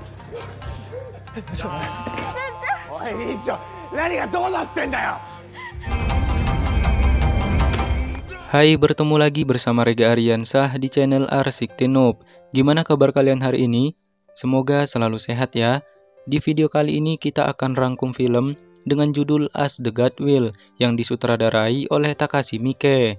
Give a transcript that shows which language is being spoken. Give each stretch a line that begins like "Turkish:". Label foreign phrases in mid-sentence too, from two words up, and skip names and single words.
Japanese: おい、委員長、何がどうなってんだよ。
Indonesian: Hai, bertemu lagi bersama Rega Aryansah di channel Arsik Tinub. Gimana kabar kalian hari ini? Semoga selalu sehat ya. Di video kali ini kita akan rangkum film dengan judul As the God Will yang disutradarai oleh Takashi Miike.